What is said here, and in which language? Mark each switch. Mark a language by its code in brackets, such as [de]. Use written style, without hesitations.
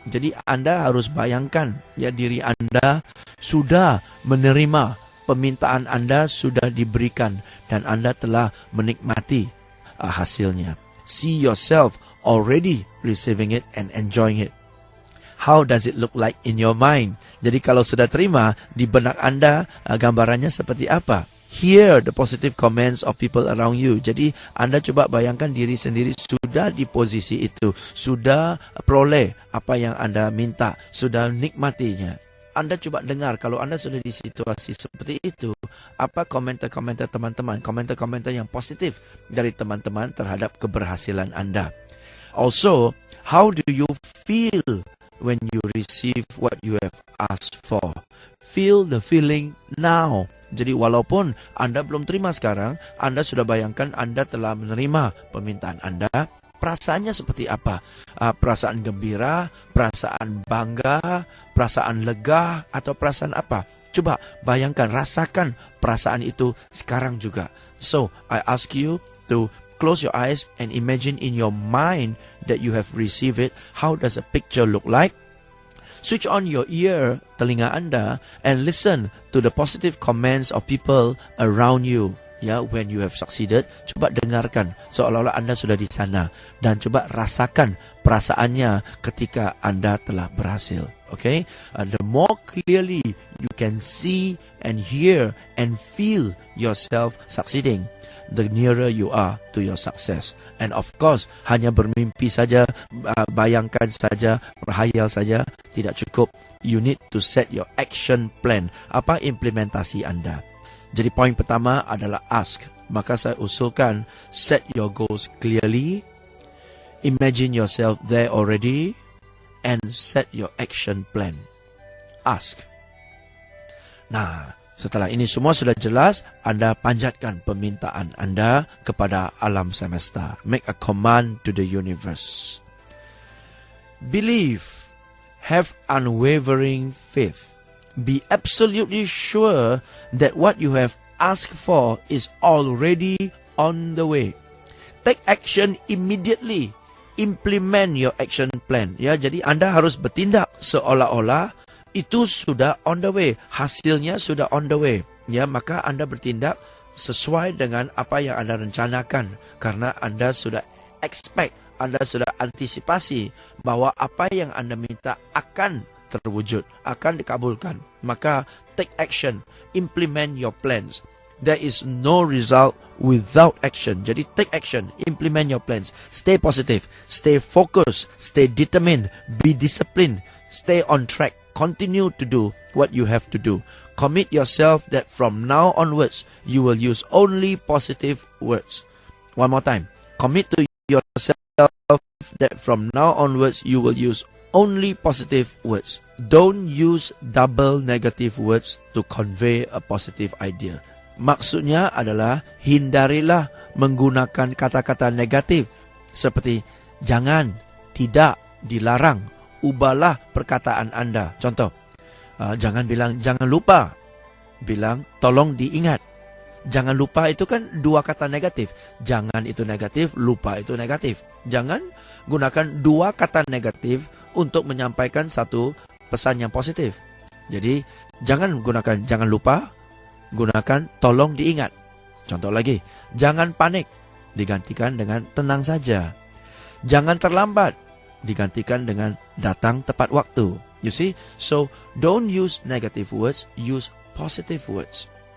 [id] Jadi Anda harus bayangkan, ya, diri Anda sudah menerima permintaan Anda, sudah diberikan, dan Anda telah menikmati hasilnya. [en] See yourself already receiving it and enjoying it. how does it look like in your mind? [id] Jadi kalau sudah terima, di benak Anda gambarannya seperti apa? [en] Hear the positive comments of people around you. [id] Jadi Anda coba bayangkan diri sendiri sudah di posisi itu, sudah peroleh apa yang Anda minta, sudah nikmatinya. Anda coba dengar kalau Anda sudah di situasi seperti itu, apa komentar-komentar teman-teman, komentar-komentar yang positif dari teman-teman terhadap keberhasilan Anda. [en] Also, how do you feel when you receive what you have asked for? Feel the feeling now. [id] Jadi walaupun Anda belum terima sekarang, Anda sudah bayangkan Anda telah menerima permintaan Anda. Perasaannya seperti apa? Perasaan gembira, perasaan bangga, perasaan lega, atau perasaan apa? Coba bayangkan, rasakan perasaan itu sekarang juga. [en] So, I ask you to close your eyes and imagine in your mind that you have received it. How does a picture look like? Switch on your ear, [id] telinga Anda, [en] and listen to the positive comments of people around you. [id] Ya, [en] when you have succeeded, [id] coba dengarkan seolah-olah Anda sudah di sana dan coba rasakan perasaannya ketika Anda telah berhasil. Okay? [en] The more clearly you can see and hear and feel yourself succeeding, the nearer you are to your success. And of course, [id] hanya bermimpi saja, bayangkan saja, berhayal saja tidak cukup. [en] You need to set your action plan. [id] Apa implementasi Anda? Jadi poin pertama adalah ask. Maka saya usulkan [en] set your goals clearly, imagine yourself there already, and set your action plan. Ask. [id] Nah, setelah ini semua sudah jelas, Anda panjatkan permintaan Anda kepada alam semesta. [en] Make a command to the universe. Believe. Have unwavering faith. Be absolutely sure that what you have asked for is already on the way. Take action immediately. Implement your action plan. [id] Ya, jadi Anda harus bertindak seolah-olah itu sudah [en] on the way. [id] Hasilnya sudah [en] on the way. [id] Ya, maka Anda bertindak sesuai dengan apa yang Anda rencanakan. Karena Anda sudah expect, Anda sudah antisipasi bahwa apa yang Anda minta akan terwujud, akan dikabulkan. [en] Maka take action, implement your plans. There is no result without action. Jadi take action, implement your plans. Stay positive, stay focused, stay determined, be disciplined, stay on track. Continue to do what you have to do. Commit yourself that from now onwards, you will use only positive words. One more time. Commit to yourself that from now onwards, you will use only positive words. Don't use double negative words to convey a positive idea. [id] Maksudnya adalah hindarilah menggunakan kata-kata negatif seperti jangan, tidak, dilarang. Ubahlah perkataan Anda. Contoh, jangan bilang jangan lupa. Bilang tolong diingat. Jangan lupa itu kan dua kata negatif. Jangan itu negatif, lupa itu negatif. Jangan gunakan dua kata negatif untuk menyampaikan satu pesan yang positif. Jadi, jangan gunakan jangan lupa, gunakan tolong diingat. Contoh lagi, jangan panik, digantikan dengan tenang saja. Jangan terlambat, digantikan dengan datang tepat waktu. [en] You see? So, don't use negative words, use positive words.